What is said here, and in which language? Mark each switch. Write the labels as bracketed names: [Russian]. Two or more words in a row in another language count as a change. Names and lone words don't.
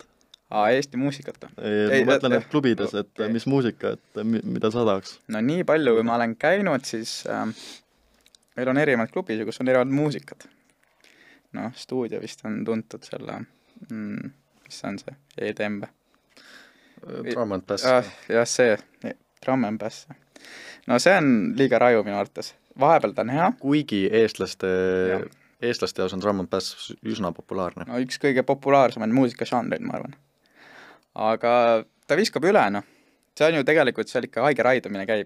[Estonian] Eesti muusikat. Ma mõtlen, et klubides, et mis muusika, et mida sa tahaks? Nii palju, kui ma olen käinud, siis meil on erinevad klubid, kus on erinevad muusikad. Stuudio vist on tuntud selle, mis on see, EDM-be. [English] Drum and Bass. [Estonian] Jah, see, [English] Drum and Bass. [Estonian] See on liiga raju minu arvates. Vahepeal ta on hea. Kuigi eestlaste jaos on [English] Drum and Bass [Estonian] üsna populaarne. Üks kõige populaarsemaid muusikažanreid, ma arvan. Aga ta viskab üle, See on ju tegelikult seal ikka haige raidumine käib.